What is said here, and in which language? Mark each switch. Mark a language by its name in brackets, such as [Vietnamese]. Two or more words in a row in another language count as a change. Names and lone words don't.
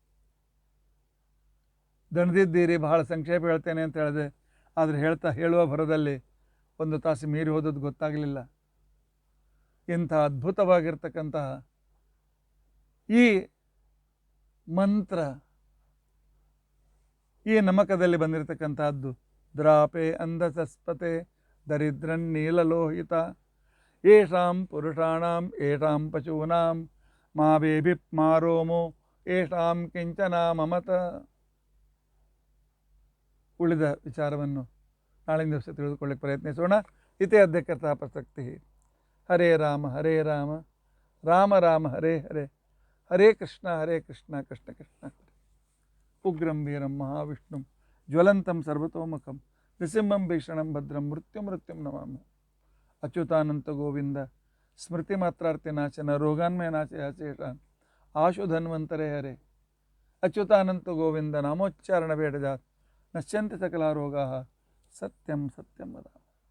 [Kannada] ದಣದಿದ್ದೀರಿ, ಬಹಳ ಸಂಕ್ಷೇಪ ಹೇಳ್ತೇನೆ ಅಂತ ಹೇಳಿದೆ, ಆದರೆ ಹೇಳುವ ಭರದಲ್ಲಿ 1 ತಾಸು ಮೀರಿ ಹೋದದ್ದು ಗೊತ್ತಾಗಲಿಲ್ಲ. ಇಂಥ ಅದ್ಭುತವಾಗಿರ್ತಕ್ಕಂತಹ ಈ ಮಂತ್ರ, ಈ ನಮಕದಲ್ಲಿ ಬಂದಿರತಕ್ಕಂತಹದ್ದು [Sanskrit] ದ್ರಾಪೆ ಅಂಧಸಸ್ಪತೆ ದರಿದ್ರನ್ನೀಲಲೋಹಿತ ಯೇಷಾಂ ಪುರುಷಾಣಾಂ ಯೇಷಾಂ ಪಶೂನಾಂ ಮಾ ಬೇಭಿಪ್ ಮಾರೋಮೋ ಯೇಷಾಂ ಕಿಂಚನ ಮಮತ. [Kannada] ಉಳಿದ ವಿಚಾರವನ್ನು ನಾಳಿನ ದಿವಸ ತಿಳಿದುಕೊಳ್ಳಿಕ್ಕೆ ಪ್ರಯತ್ನಿಸೋಣ. [Sanskrit] ಇತಿ ಅಧ್ಯಕ್ಷತಾ ಪ್ರಸಕ್ತಿ. ಹರೇ ರಾಮ ರಾಮ ರಾಮ ಹರೇ ಹರೇ, ಹರೇ ಕೃಷ್ಣ ಕೃಷ್ಣ ಕೃಷ್ಣ ಹರೇ. ಉಗ್ರಂ ವೀರಂ ಮಹಾವಿಷ್ಣುಂ ಜ್ವಲಂತಂ ಸರ್ವತೋಮುಖಂ ನೃಸಿಂಹಂ ಭೀಷಣಂ ಭದ್ರಂ ಮೃತ್ಯುಂ ನಮಾಮಿ. ಅಚ್ಯುತಾನಂತ ಗೋವಿಂದ ಸ್ಮೃತಿ ಮಾತ್ರಾರ್ಥಿ ನಾಶನ ರೋಗಾನ್ಮಯ ನಾಶಯ ಶೇಷಾನ್ ಆಶು ಧನ್ವಂತರೇ ಹರೇ. ಅಚ್ಯುತಾನಂತ ಗೋವಿಂದ ನಾಮೋಚ್ಚಾರಣ ಬೇಡದ ನಶ್ಯಂತಿ ಸಕಲ ರೋಗಾ ಸತ್ಯಂ ವದಾಮಿ.